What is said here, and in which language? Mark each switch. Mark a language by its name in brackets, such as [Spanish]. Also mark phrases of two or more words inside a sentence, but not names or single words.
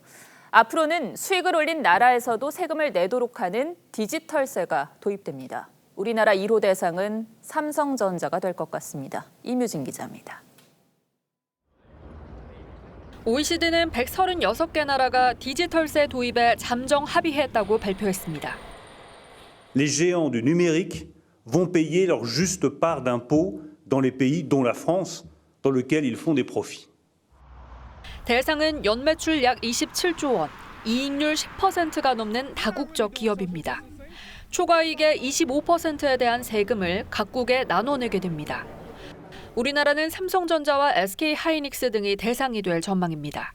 [Korean] 앞으로는 수익을 올린 나라에서도 세금을 내도록 하는 디지털세가 도입됩니다. 우리나라 1호 대상은 삼성전자가 될 것 같습니다. 이뮤진 기자입니다. OECD는 136개 나라가 디지털세 도입에 잠정 합의했다고 발표했습니다. [French] Les géants du numérique vont payer leur juste part d'impôts dans les pays dont la France, dans lequel ils font des profits. [Korean] 대상은 연매출 약 27조 원, 이익률 10%가 넘는 다국적 기업입니다. 초과이익의 25%에 대한 세금을 각국에 나눠내게 됩니다. 우리나라는 삼성전자와 SK하이닉스 등이 대상이 될 전망입니다.